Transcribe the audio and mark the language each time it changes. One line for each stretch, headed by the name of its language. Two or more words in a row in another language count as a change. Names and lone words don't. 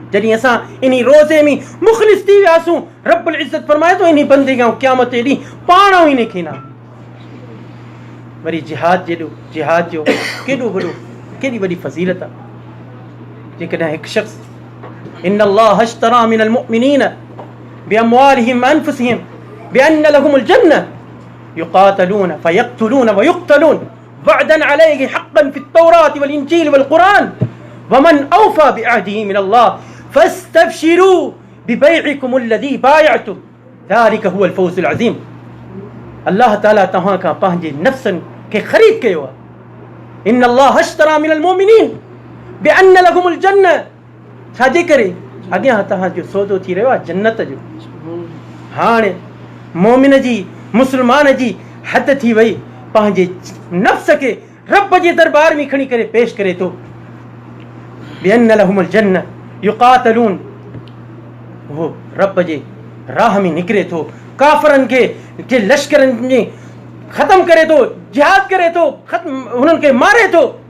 Sindhi: जॾहिं असां इन रोज़े में मुख़लिस थी वियासीं,
Arabic: رب العزة
Sindhi: फरमाए थो इन बंदे खां क़यामत जे ॾींहुं पाण इन खे इनाम। वरी जिहाद जो केॾो वॾो, केॾी वॾी फज़ीलत आहे। जेकॾहिं हिकु शख़्स
Arabic: إن الله اشترى من المؤمنين بأموالهم وأنفسهم بأن لهم الجنة يقاتلون فيقتلون ويقتلون وعدا عليه حقا في التوراة والإنجيل والقرآن ومن أوفى بعهده من الله فاستبشروا ببيعكم الذي بايعتم ذلك هو الفوز العظيم.
Sindhi: अल्लाह ताला तव्हां खां पंहिंजे नफ़्सनि खे ख़रीद कयो आहे।
Arabic: إن الله اشترى من المؤمنين بأن لهم الجنة.
Sindhi: छाजे करे? अॻियां तव्हांजो सौदो थी रहियो आहे जन्नत जो। हाणे मोमिन जी, मुस्लमान जी हद थी वई, पंहिंजे नफ़्स खे रब जे दरबार में खणी करे पेश करे थो।
Arabic: بأن لهم الجنة يقاتلون,
Sindhi: वो रब जे राह में निकिरे थो, काफ़रनि खे जे लश्करनि में ख़तम करे थो, जिहाद करे थो, हुननि खे मारे थो।